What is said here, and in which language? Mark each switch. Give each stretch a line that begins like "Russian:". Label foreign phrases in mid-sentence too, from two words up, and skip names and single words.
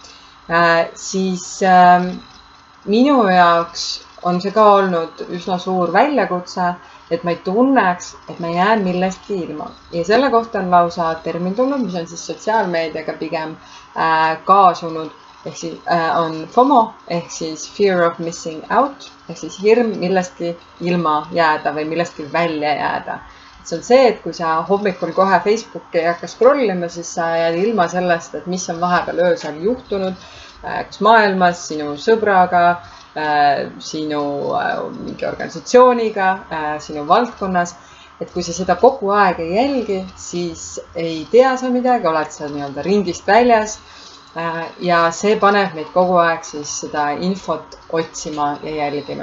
Estonian: Siis minu jaoks on see ka olnud üsna suur väljakutse, et ma ei tunneks, et ma jään millestki ilma. Ja selle kohta on lausa termin tulnud, mis on siis sotsiaalmeediaga pigem kaasunud, ehk siis on FOMO, ehk siis
English: fear of missing out,
Estonian: ehk siis hirm millestki ilma jääda või millestki välja jääda. See on see, et kui sa hommikul kohe Facebooki ei hakka scrollima, siis sa jääd ilma sellest, et mis on vahepeal öösel juhtunud, kas maailmas, sinu sõbraga, sinu mingi organisatsiooniga, sinu valdkonnas, et kui sa seda kogu aeg ei jälgi, siis ei tea sa midagi, oled sa ringist väljas ja see paneb meid kogu aeg siis seda infot otsima ja jälgima.